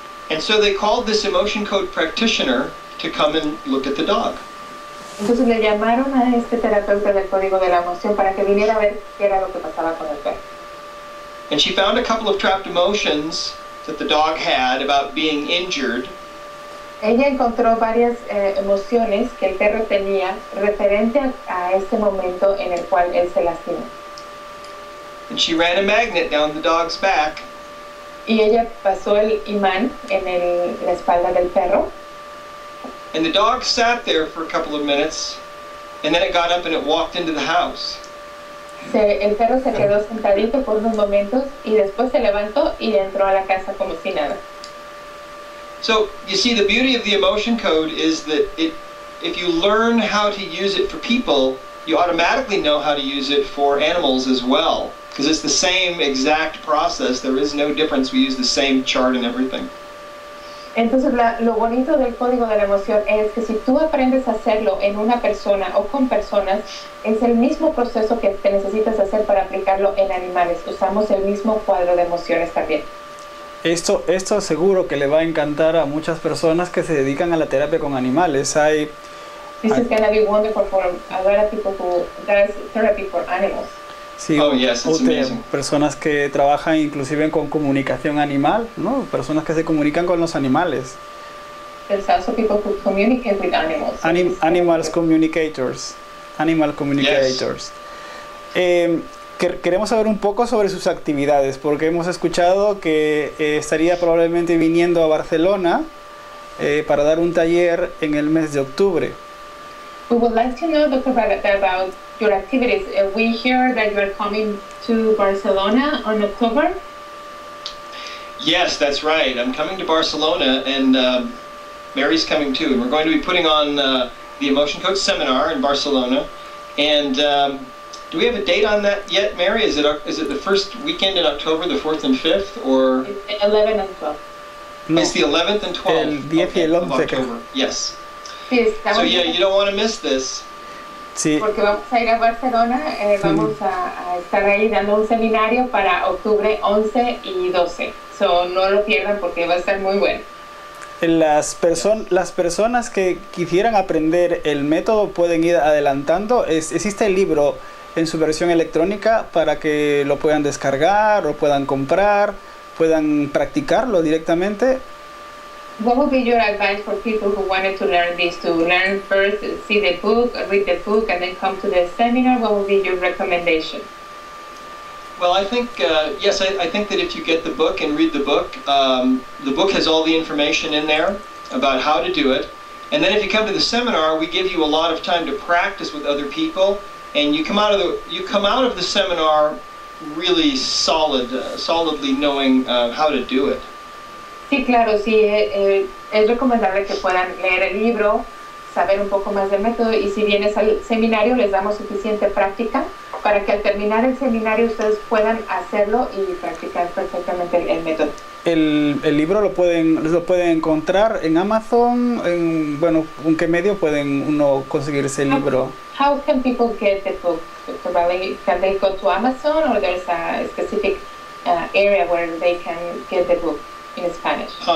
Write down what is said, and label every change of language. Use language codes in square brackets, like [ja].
[en] And so they called this emotion code practitioner to come and look at the dog. [es] Entonces le llamaron a este terapeuta del código de la emoción para que viniera a ver qué era lo que pasaba con el perro. [en] And she found a couple of trapped emotions that the dog had about being injured. [es] Ella encontró varias emociones que el perro tenía referente a este momento en el cual él se lastimó. [en] And she ran a magnet down the dog's back. [es] Y ella pasó el imán en la espalda del perro. [en] And the dog sat there for a couple of minutes, and then it got up and it walked into the house. [es] El perro se quedó sentadito por unos momentos y después se levantó y entró a la casa como si nada. [en] So, you see, the beauty of the emotion code is that if you learn how to use it for people, you automatically know how to use it for animals as well. Because it's the same exact process. There is no difference. We use the same chart and everything. [es] Entonces lo bonito del código de la emoción es que si tú aprendes a hacerlo en una persona o con personas, es el mismo proceso que te necesitas hacer para aplicarlo en animales. Usamos el mismo cuadro de emociones también. Esto seguro que le va a encantar a muchas personas que se dedican a la terapia con animales. [en] This is gonna be wonderful for a lot of people who does therapy for animals. [es] Sí, [en] oh, yes, it's amazing. [es] Personas que trabajan inclusive con comunicación animal, ¿no? Personas que se comunican con los animales. [en] There's also people who communicate with animals. Animal communicators. Yes. [es] Queremos saber un poco sobre sus actividades, porque hemos escuchado que estaría probablemente viniendo a Barcelona para dar un taller en el mes de octubre. [en] We would like to know, Dr. about your activities. We hear that you are coming to Barcelona on October. Yes, that's right. I'm coming to Barcelona, and Mary's coming too. And we're going to be putting on the Emotion Code Seminar in Barcelona. And do we have a date on that yet, Mary? Is it the first weekend in October, the 4th and 5th, or? 11 and 12. No. It's the 11th and 12th [es] el 10 y el 11 [en] of October. Yes. [es] Sí, [en] so yeah, you don't want to miss this. [es] Sí. Porque vamos a ir a Barcelona, vamos a estar ahí dando un seminario para octubre 11 y 12. So no lo pierdan porque va a estar muy bueno. Las personas que quisieran aprender el método pueden ir adelantando. Existe el libro en su versión electrónica para que lo puedan descargar o puedan comprar, puedan practicarlo directamente. [en] What would be your advice for people who wanted to learn this? To learn first, see the book, read the book, and then come to the seminar? What would be your recommendation? Well, I think, yes, I think that if you get the book and read the book has all the information in there about how to do it. And then if you come to the seminar, we give you a lot of time to practice with other people, and you come out of the seminar really solidly knowing how to do it. [es] Sí, claro, sí, es recomendable que puedan leer el libro, saber un poco más del método, y si vienes al seminario les damos suficiente práctica para que al terminar el seminario ustedes puedan hacerlo y practicar perfectamente el método. el libro lo pueden encontrar en Amazon, ¿en qué medio pueden uno conseguir ese libro? [en] How can people get the book? Can they go to Amazon, or there's a specific area where they can get the book in Spanish?